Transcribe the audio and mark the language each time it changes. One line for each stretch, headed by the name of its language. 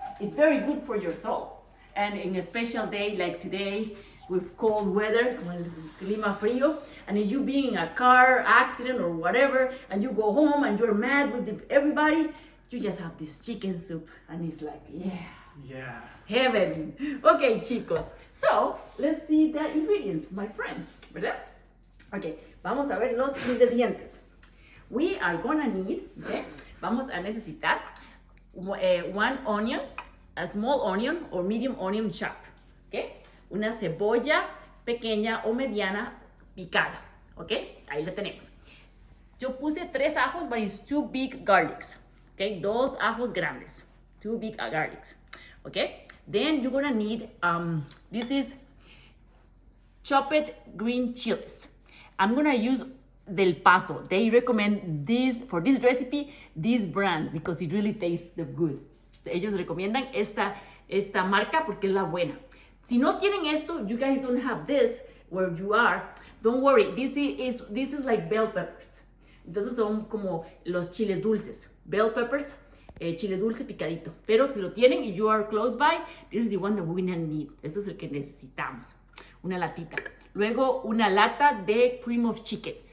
English: It's very good for your soul. And in a special day like today, with cold weather,
Spanish: como el clima frío,
English: and if you being in a car accident or whatever, and you go home and you're mad with everybody, you just have this chicken soup, and it's like, Yeah. heaven. Okay, chicos. So, let's see the ingredients, my friend.
Spanish: ¿Verdad? Okay, vamos a ver los ingredientes.
English: We are gonna need, okay,
Spanish: vamos a necesitar
English: one onion, a small onion or medium onion chopped, okay?
Spanish: Una cebolla pequeña o mediana picada, okay? Ahí la tenemos. Yo puse 3 ajos,
English: but it's 2 big garlics, okay?
Spanish: 2 ajos grandes,
English: 2 big garlics, okay? Then you're gonna need, this is chopped green chilies. I'm gonna use Del Paso. They recommend this, for this recipe, this brand, because it really tastes good.
Spanish: Ellos recomiendan esta marca porque es la buena. Si no tienen esto,
English: you guys don't have this where you are, don't worry, this is like bell peppers.
Spanish: Entonces son como los chiles dulces.
English: Bell peppers,
Spanish: chile dulce picadito. Pero si lo tienen y
English: you are close by, this is the one that we're gonna need.
Spanish: Este es el que necesitamos. Una latita. Luego una lata de cream of chicken.